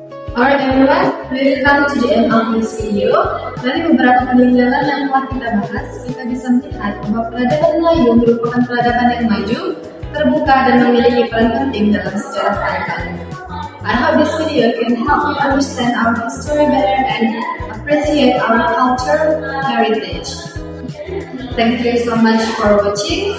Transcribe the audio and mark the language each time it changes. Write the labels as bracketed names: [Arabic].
[English] Alright everyone, we've come to the end of this video. [Indonesian] Dari beberapa peninggalan yang telah kita bahas, kita bisa melihat bahwa peradaban Melayu merupakan peradaban yang maju, terbuka, dan memiliki peran penting dalam sejarah Palembang. [English] I hope this video can help you understand our history better and appreciate our culture heritage. Thank you so much for watching.